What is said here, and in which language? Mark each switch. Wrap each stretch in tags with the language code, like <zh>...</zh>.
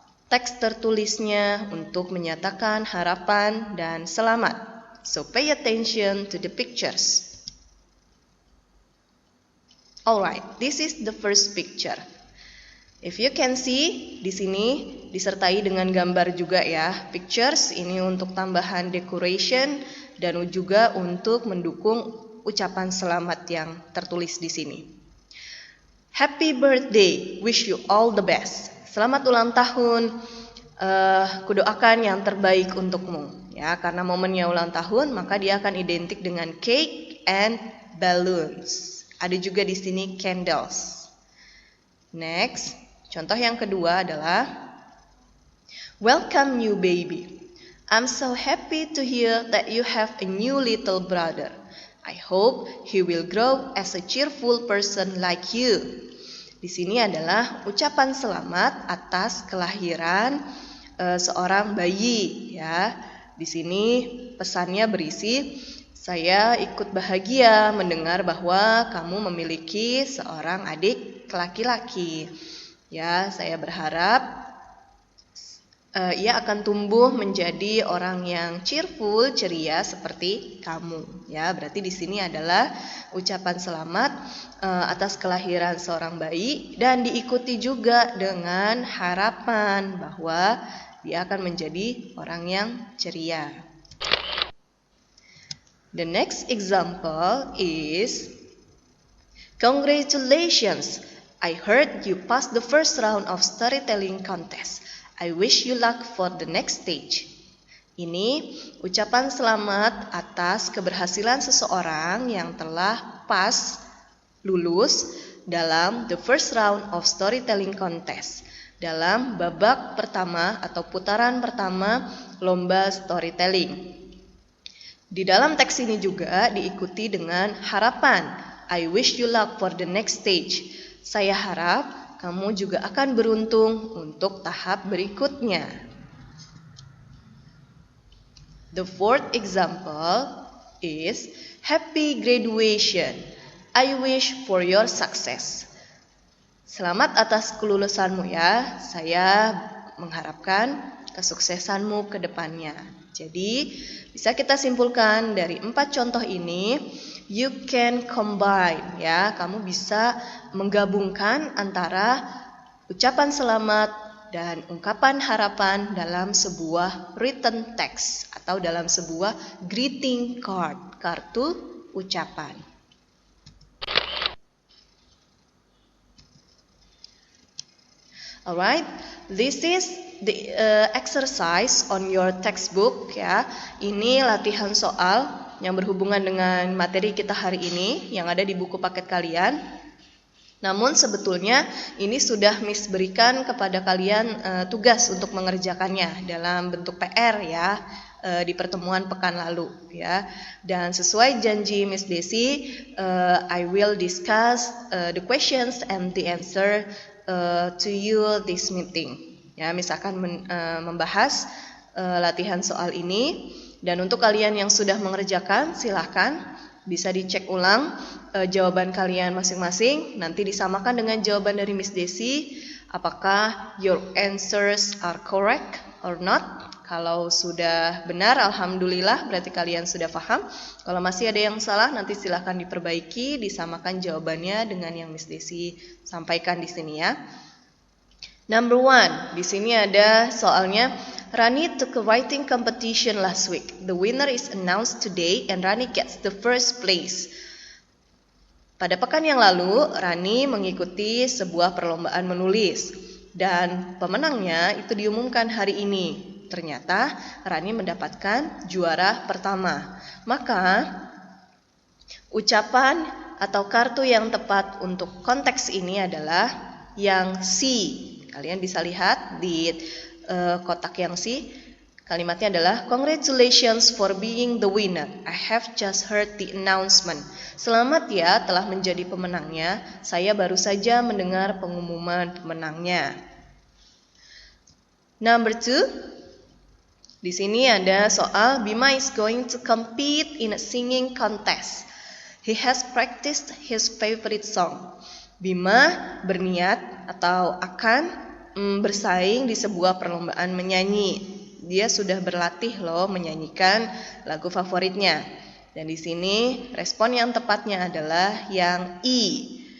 <id>teks tertulisnya untuk menyatakan harapan dan selamat.</id> <en>So pay attention to the pictures. Alright, this is the first picture. If you can see,</en> <id>di sini disertai dengan gambar juga ya. Pictures ini untuk tambahan decoration dan juga untuk mendukung ucapan selamat yang tertulis di sini.</id> <en>Happy birthday, wish you all the best.</en> <id>Selamat ulang tahun, kudoakan yang terbaik untukmu. Ya, karena momennya ulang tahun, maka dia akan identik dengan</id> <en>cake and balloons.</en> <id>Ada juga di sini candles. Next, contoh yang kedua adalah</id> <en>welcome new baby. I'm so happy to hear that you have a new little brother. I hope he will grow as a cheerful person like you.</en> <id>Di sini adalah ucapan selamat atas kelahiran seorang bayi ya. Di sini pesannya berisi, saya ikut bahagia mendengar bahwa kamu memiliki seorang adik laki-laki. Ya, saya berharap ia akan tumbuh menjadi orang yang cheerful, ceria seperti kamu. Ya, berarti di sini adalah ucapan selamat atas kelahiran seorang bayi dan diikuti juga dengan harapan bahwa dia akan menjadi orang yang ceria.</id> <en>The next example is congratulations. I heard you passed the first round of storytelling contest. I wish you luck for the next stage.</en> <id>Ini ucapan selamat atas keberhasilan seseorang yang telah lulus dalam</id> <en>the first round of storytelling contest.</en> <id>Dalam babak pertama atau putaran pertama lomba storytelling. Di dalam teks ini juga diikuti dengan harapan.</id> <en>I wish you luck for the next stage.</en> <id>Saya harap kamu juga akan beruntung untuk tahap berikutnya.</id> <en>The fourth example is happy graduation. I wish for your success.</en> <id>Selamat atas kelulusanmu ya. Saya mengharapkan kesuksesanmu ke depannya. Jadi, bisa kita simpulkan dari 4 contoh ini,</id> <en>you can combine</en> <id>ya. Kamu bisa menggabungkan antara ucapan selamat dan ungkapan harapan dalam sebuah written text atau dalam sebuah greeting card, kartu ucapan.</id> <en>Alright, this is the exercise on your textbook ya.</en> <id>Ini latihan soal yang berhubungan dengan materi kita hari ini yang ada di buku paket kalian. Namun sebetulnya ini sudah Miss berikan kepada kalian tugas untuk mengerjakannya dalam bentuk PR ya di pertemuan pekan lalu ya. Dan sesuai janji</id> <en>Miss Desi, I will discuss the questions and the answer to you this meeting.</en> <id>Ya, Miss akan membahas latihan soal ini. Dan untuk kalian yang sudah mengerjakan, silahkan bisa dicek ulang jawaban kalian masing-masing. Nanti disamakan dengan jawaban dari Miss Desi.</id> <en>Apakah your answers are correct or not?</en> <id>Kalau sudah benar, alhamdulillah, berarti kalian sudah paham. Kalau masih ada yang salah, nanti silahkan diperbaiki, disamakan jawabannya dengan yang Miss Desi sampaikan di sini ya.</id> <en>Number 1,</en> <id>di sini ada soalnya.</id> <en>Rani took a writing competition last week. The winner is announced today and Rani gets the first place.</en> <id>Pada pekan yang lalu, Rani mengikuti sebuah perlombaan menulis dan pemenangnya itu diumumkan hari ini. Ternyata Rani mendapatkan juara pertama. Maka ucapan atau kartu yang tepat untuk konteks ini adalah yang C. Kalian bisa lihat di kotak yang C, kalimatnya adalah</id> <en>congratulations for being the winner. I have just heard the announcement.</en> <id>Selamat ya telah menjadi pemenangnya. Saya baru saja mendengar pengumuman pemenangnya.</id> <en>Number 2,</en> <id>di sini ada soal</id> <en>Bima is going to compete in a singing contest. He has practiced his favorite song. Bima</en> <id>berniat atau akan bersaing di sebuah perlombaan menyanyi. Dia sudah berlatih loh menyanyikan lagu favoritnya. Dan di sini respon yang tepatnya adalah yang E.</id>